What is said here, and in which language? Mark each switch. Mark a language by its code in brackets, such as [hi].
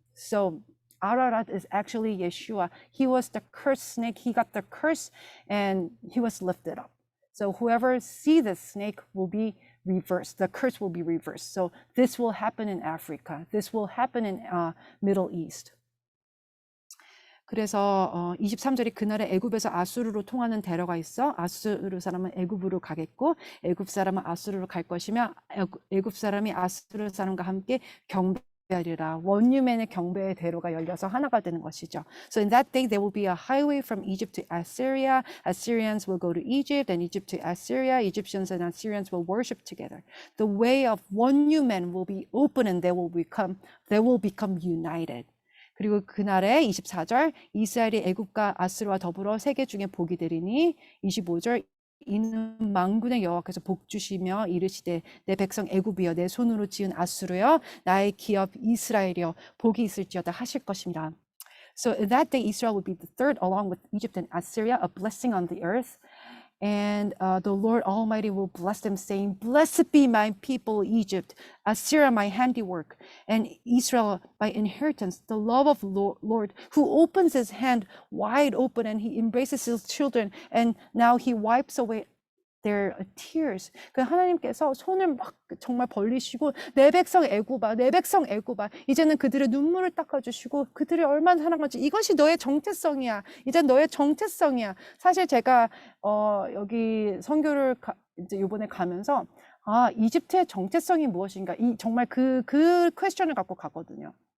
[en] So Ararat is actually Yeshua. He was the cursed snake. He got the curse and he was lifted up. So whoever see this snake will be reversed. The curse will be reversed. So this will happen in Africa. This will happen in Middle East. [ko] 그래서 23절이 그날에 애굽에서 아수르로 통하는 대로가 있어 아수르 사람은 애굽으로 가겠고 애굽 사람은 아수르로 갈 것이며 애굽 사람이 아수르 사람과 함께 경배하리라. 원유맨의 경배의 대로가 열려서 하나가 되는 것이죠. [en] So in that day there will be a highway from Egypt to Assyria. Assyrians will go to Egypt, and Egypt to Assyria. Egyptians and Assyrians will worship together. The way of one new man will be open, and they will become united. [ko] 그리고 그날에 24절 이스라엘이 애굽과 아수르와 더불어 세계 중에 복이 되리니 25절 이는 만군의 여호와께서 복 주시며 이르시되 내 백성 애굽이여 내 손으로 지은 아수르여 나의 기업 이스라엘이여 복이 있을지어다 하실 것입니다. [en] So in that day Israel will be the third along with Egypt and Assyria, a blessing on the earth. And the Lord Almighty will bless them, saying, Blessed be my people, Egypt, Assyria, my handiwork, and Israel, my inheritance, the love of Lord, who opens his hand wide open, and he embraces his children, and now he wipes away their tears. [ko] 그 하나님께서 손을 막 정말 벌리시고 내 백성 애굽아, 내 백성 애굽아, 이제는 그들의 눈물을 닦아주시고 그들을 얼마나 사랑하지. 이것이 너의 정체성이야. 이제 너의 정체성이야. 사실 제가 여기 선교를 이제 이번에 가면서 이집트의 정체성이 무엇인가, 정말 그 퀘스천을 갖고 가거든요.